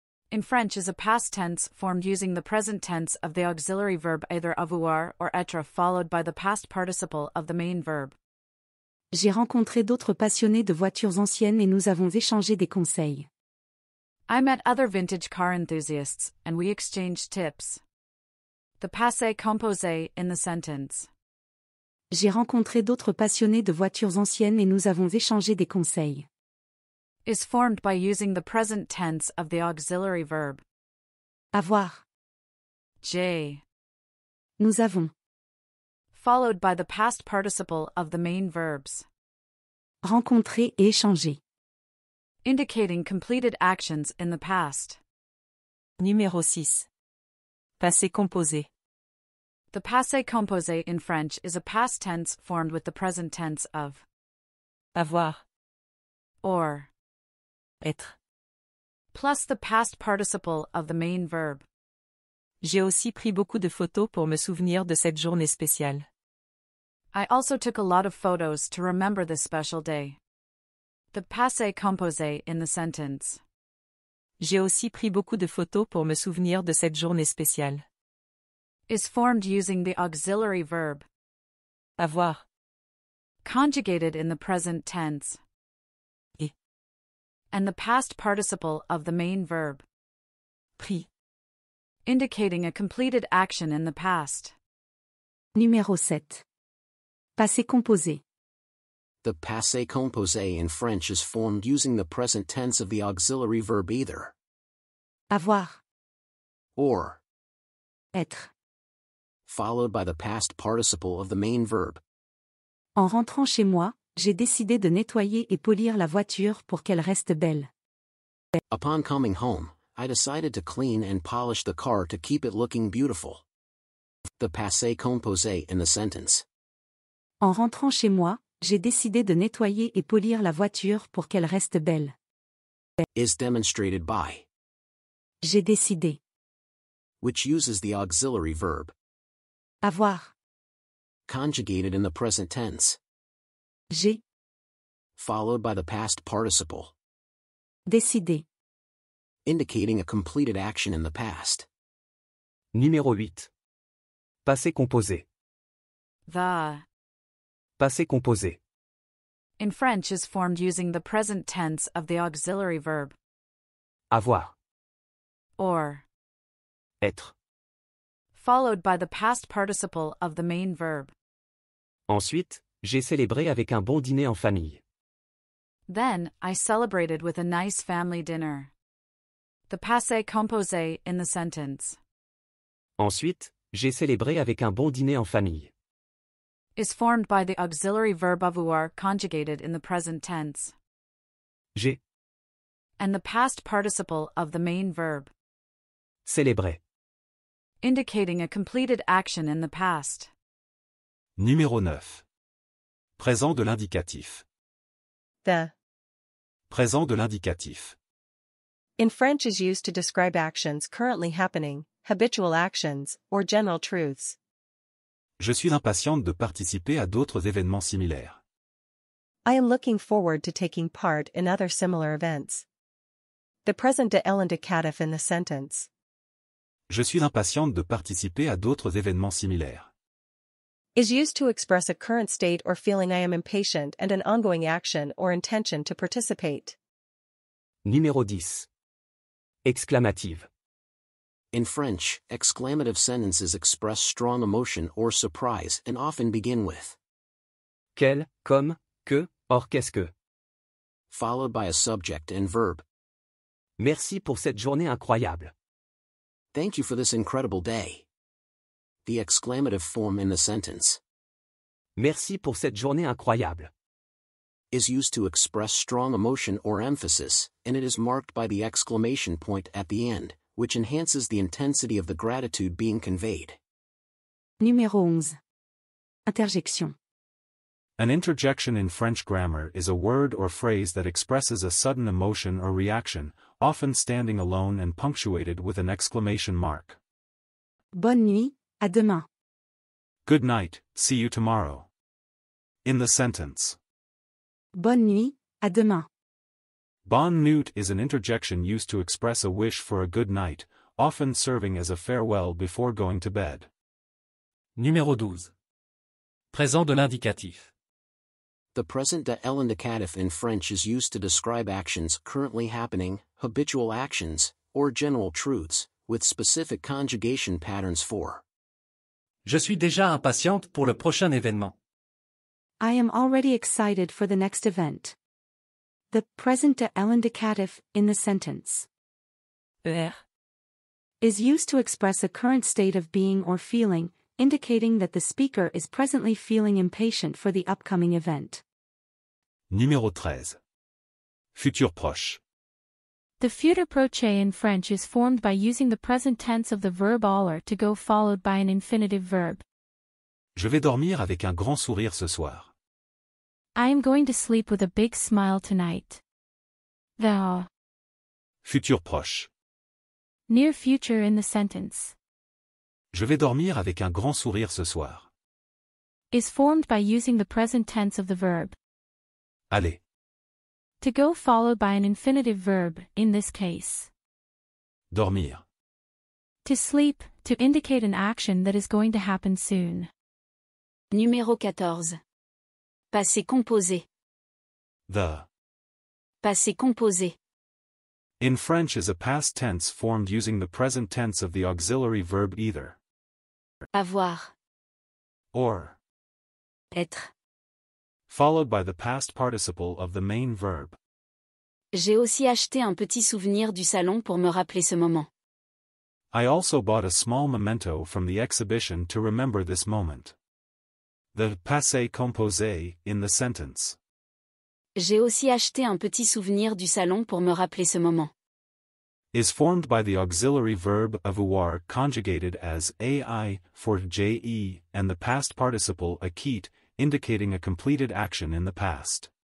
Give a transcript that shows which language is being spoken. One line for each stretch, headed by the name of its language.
English: in French is a past tense formed using the present tense of the auxiliary verb either avoir or être followed by the past participle of the main verb.
French: J'ai rencontré d'autres passionnés de voitures anciennes et nous avons échangé des conseils.
English: I met other vintage car enthusiasts, and we exchanged tips. The passé composé in the sentence
French: J'ai rencontré d'autres passionnés de voitures anciennes et nous avons échangé des conseils.
English: Is formed by using the present tense of the auxiliary verb.
French: Avoir. J. Nous avons.
English: Followed by the past participle of the main verbs.
French: Rencontrer et échanger.
English: Indicating completed actions in the past.
French: Numéro 6. Passé composé.
English: The passé composé in French is a past tense formed with the present tense of
French: Avoir.
English: or,
French: Être.
English: plus the past participle of the main verb.
French: J'ai aussi pris beaucoup de photos pour me souvenir de cette journée spéciale.
English: I also took a lot of photos to remember this special day. The passé composé in the sentence.
French: J'ai aussi pris beaucoup de photos pour me souvenir de cette journée spéciale.
English: Is formed using the auxiliary verb.
French: Avoir.
English: Conjugated in the present tense.
French: Et.
English: And the past participle of the main verb.
French: Pris.
English: Indicating a completed action in the past.
French: Numéro 7. Passé composé.
English: The passé composé in French is formed using the present tense of the auxiliary verb either.
French: Avoir.
English: Or.
French: Être.
English: Followed by the past participle of the main verb.
French: En rentrant chez moi, j'ai décidé de nettoyer et polir la voiture pour qu'elle reste belle.
English: Upon coming home, I decided to clean and polish the car to keep it looking beautiful. The passé composé in the sentence.
French: En rentrant chez moi, j'ai décidé de nettoyer et polir la voiture pour qu'elle reste belle.
English: Is demonstrated by.
French: J'ai décidé.
English: Which uses the auxiliary verb.
French: Avoir.
English: Conjugated in the present tense.
French: J'ai.
English: Followed by the past participle.
French: Décidé.
English: Indicating a completed action in the past.
French: Numéro 8. Passé composé.
English: The
French: Passé composé.
English: in French is formed using the present tense of the auxiliary verb.
French: Avoir.
English: Or.
French: Être.
English: Followed by the past participle of the main verb.
French: Ensuite, j'ai célébré avec un bon dîner en famille.
English: Then, I celebrated with a nice family dinner. The passé composé in the sentence.
French: Ensuite, j'ai célébré avec un bon dîner en famille.
English: Is formed by the auxiliary verb avoir conjugated in the present tense.
French: J'ai
English: And the past participle of the main verb.
French: célébré.
English: Indicating a completed action in the past.
French: Numéro 9. Présent de l'indicatif.
English: The.
French: Présent de l'indicatif.
English: In French is used to describe actions currently happening, habitual actions, or general truths.
French: Je suis impatiente de participer à d'autres événements similaires.
English: I am looking forward to taking part in other similar events. The present de l'indicatif in the sentence.
French: Je suis impatiente de participer à d'autres événements similaires.
English: Is used to express a current state or feeling. I am impatient and an ongoing action or intention to participate.
French: Numéro 10. Exclamative.
English: In French, exclamative sentences express strong emotion or surprise and often begin with
French: Quel, comme, que, or qu'est-ce que.
English: followed by a subject and verb.
French: Merci pour cette journée incroyable.
English: Thank you for this incredible day. The exclamative form in the sentence
French: Merci pour cette journée incroyable.
English: is used to express strong emotion or emphasis, and it is marked by the exclamation point at the end, which enhances the intensity of the gratitude being conveyed.
French: Numéro 11. Interjection.
English: An interjection in French grammar is a word or phrase that expresses a sudden emotion or reaction, often standing alone and punctuated with an exclamation mark.
French: Bonne nuit, à demain.
English: Good night, see you tomorrow. In the sentence.
French: Bonne nuit, à demain.
English: Bonne nuit is an interjection used to express a wish for a good night, often serving as a farewell before going to bed.
French: Numéro 12. Présent de l'indicatif.
English: The present de l'indicatif in French is used to describe actions currently happening, habitual actions, or general truths, with specific conjugation patterns for.
French: Je suis déjà impatiente pour le prochain événement.
English: I am already excited for the next event. The present indicative in the sentence is used to express a current state of being or feeling, indicating that the speaker is presently feeling impatient for the upcoming event.
French: Numéro 13. Futur proche.
English: The futur proche in French is formed by using the present tense of the verb aller to go followed by an infinitive verb.
French: Je vais dormir avec un grand sourire ce soir.
English: I am going to sleep with a big smile tonight. The
French: Futur proche.
English: near future in the sentence
French: Je vais dormir avec un grand sourire ce soir.
English: is formed by using the present tense of the verb
French: Aller.
English: to go followed by an infinitive verb, in this case.
French: Dormir.
English: To sleep, to indicate an action that is going to happen soon.
French: Numéro 14. Passé composé.
English: The.
French: Passé composé.
English: In French is a past tense formed using the present tense of the auxiliary verb either.
French: Avoir.
English: Or.
French: Être.
English: Followed by the past participle of the main verb.
French: J'ai aussi acheté un petit souvenir du salon pour me rappeler ce moment.
English: I also bought a small memento from the exhibition to remember this moment. The passé composé in the sentence
French: J'ai aussi acheté un petit souvenir du salon pour me rappeler ce moment.
English: is formed by the auxiliary verb avoir conjugated as ai for je and the past participle acquit, indicating a completed action in the past.